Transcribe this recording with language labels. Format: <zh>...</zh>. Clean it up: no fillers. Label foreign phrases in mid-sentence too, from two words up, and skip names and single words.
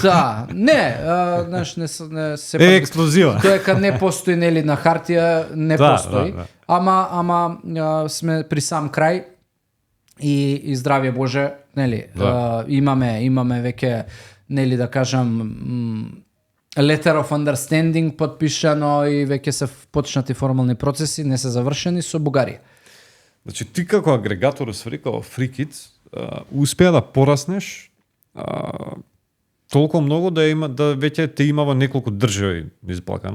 <mk>Да, знаеш, не се ексклузива. Тоа дека не постои нели на хартија, не постои. Да. Ама сме при сам крај и здравје Боже, нели, имаме веќе, нели да кажам,</mk> <en>letter of understanding</en> <mk>подпишано и веќе се почнати формални процеси, не се завршени со Бугарија. Значи ти како агрегатор усвари како Freekids успеа да пораснеш толку многу да веќе те има во неколку држави низ Балканот.</mk>